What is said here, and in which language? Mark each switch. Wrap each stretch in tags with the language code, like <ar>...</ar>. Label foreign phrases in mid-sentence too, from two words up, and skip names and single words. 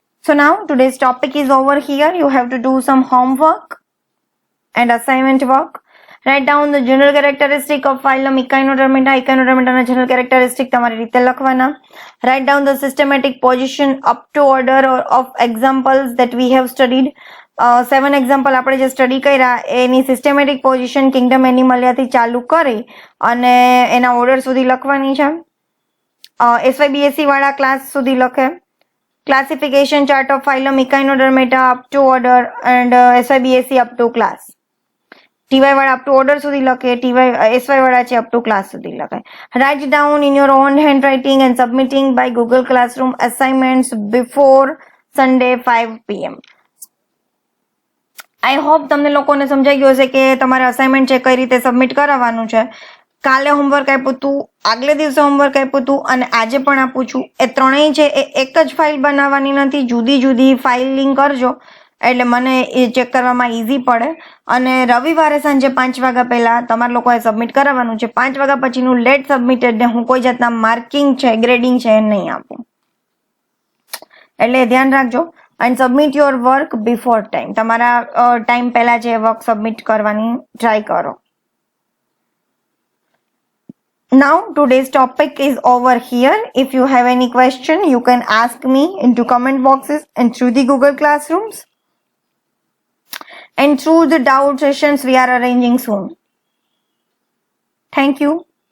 <en>So now today's topic is over here. You have to do some homework and assignment work. Write down the general characteristic of phylum Echinodermata. Echinodermata general characteristic</en> <gu>તમારી રીતે લખવાના.</gu> <en>Write down the systematic position up to order of examples that we have studied.</en> <gu>7 example આપણે જે સ્ટડી કર્યા એની</gu> <en>systematic position</en> <gu>કિંગડમ એનિમલિયાથી ચાલુ કરી અને એના ઓર્ડર સુધી લખવાની છે. SYBSE વાળા ક્લાસ સુધી લખે.</gu> <en>Classification chart of phylum Echinodermata up to order and SYBSE up to class.</en> <gu>TY વાળા</gu> <en>up to order</en> <gu>સુધી લખે, SY વાળા છે</gu> <en>up to class</en> <gu>સુધી લખે.</gu> <en>Write down in your own handwriting and submitting by Google Classroom assignments before Sunday 5 PM. I hope</en> <gu>તમને લોકોને સમજાઈ ગયું હશે કે તમારે અસાઇનમેન્ટ છે કઈ રીતે સબમિટ કરાવવાનું છે. કાલે હોમવર્ક આપ્યું હતું, આગલે દિવસે હોમવર્ક આપ્યું હતું અને આજે પણ આપું છું. એ ત્રણેય છે એ એક જ ફાઇલ બનાવવાની નથી, જુદી જુદી ફાઇલિંગ કરજો એટલે મને એ ચેક કરવામાં ઇઝી પડે. અને રવિવારે સાંજે 5 વાગ્યા પહેલા તમારે લોકોએ સબમિટ કરાવવાનું છે. 5 વાગ્યા પછીનું</gu> <en>late submitted</en> <gu>ને હું કોઈ જાતના માર્કિંગ છે, ગ્રેડિંગ છે એ નહીં આપું, એટલે ધ્યાન રાખજો.</gu> <en>and submit your work before time.</en> <gu>તમારા ટાઈમ પહેલા જે</gu> <en>work submit</en> <gu>કરવાની ટ્રાય કરો.</gu> <en>Now today's topic is over here. If you have any question, you can ask me into comment boxes and through the Google Classrooms and through the doubt sessions we are arranging soon. Thank you.</en>